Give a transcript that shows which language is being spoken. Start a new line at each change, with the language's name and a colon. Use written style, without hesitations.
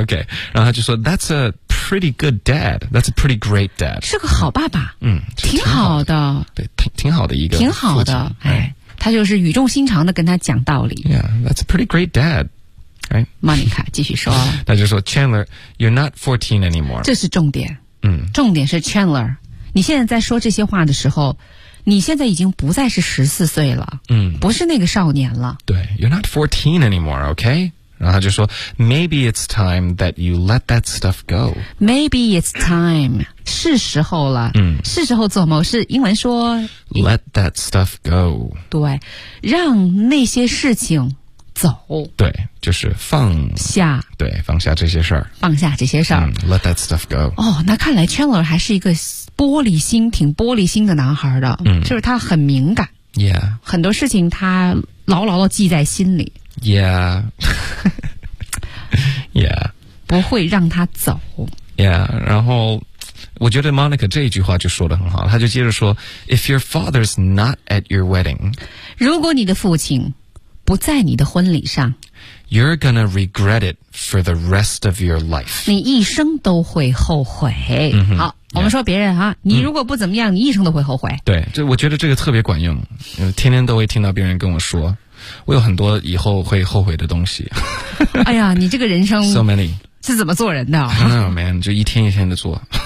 English: OK
Chinese: 然后他就说
English: That's a pretty good dad That's a pretty great dad
Chinese: 是个好爸爸挺好的对挺好的一个挺好的他就是语重心长的跟他讲道理
English: Yeah That's a pretty great dad
Chinese: Monica 继续说他就说
English: Chandler You're not 14 anymore
Chinese: 这是重点重点是 Chandler 你现在在说这些话的时候你现在已经不再是14岁了不是那个少年了
English: 对 You're not 14 anymore, okay?
Chinese: 然后他就说
English: Maybe it's time that you let that stuff go Maybe it's time
Chinese: 是时候了是时候做某事英文说
English: Let that stuff go
Chinese: 对让那些事情走对就是放下对放下这些事儿放下这些事儿、
English: Let that stuff go
Chinese: 哦那看来 Chandler 还是一个玻璃心挺玻璃心的男孩的就是他很敏感 yeah 很多事情他牢牢地记在心里 yeah yeah 不会让他走 yeah 然后我觉得 Monica 这一句话就说得很好他就接着说
English: if your father's not at your wedding
Chinese: 如果你的父亲不在你的婚礼上
English: you're gonna regret it for the rest of your life
Chinese: 你一生都会后悔、好Yeah. 我们说别人啊你如果不怎么样你一生都会后悔对这我觉得这个特别管用天天都会听到别人跟我说我有很多以后会后悔的东西哎呀你这个人生
English: so many
Chinese: 是怎么做人的
English: I don't know man
Chinese: 就一天一天的做